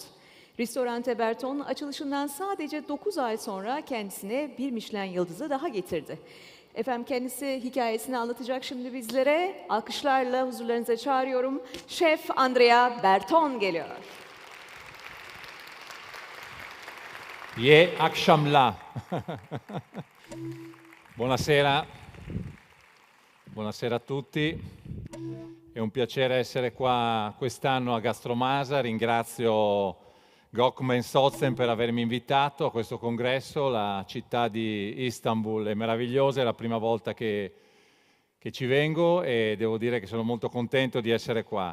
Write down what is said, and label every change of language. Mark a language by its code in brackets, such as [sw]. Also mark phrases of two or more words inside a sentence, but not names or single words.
[tr] Ristorante Berton açılışından sadece 9 ay sonra kendisine bir Michelin yıldızı daha getirdi. Efendim kendisi hikayesini anlatacak şimdi bizlere. Alkışlarla huzurlarınıza çağırıyorum. Şef Andrea Berton geliyor. Ye Akshamla. [it] Buonasera. Buonasera a tutti. È un piacere essere qua quest'anno a Gastromasa. Ringrazio Gökmen Sozen per avermi invitato a questo congresso. La città di Istanbul è meravigliosa, è la prima volta che ci vengo e devo dire che sono molto contento di essere qua.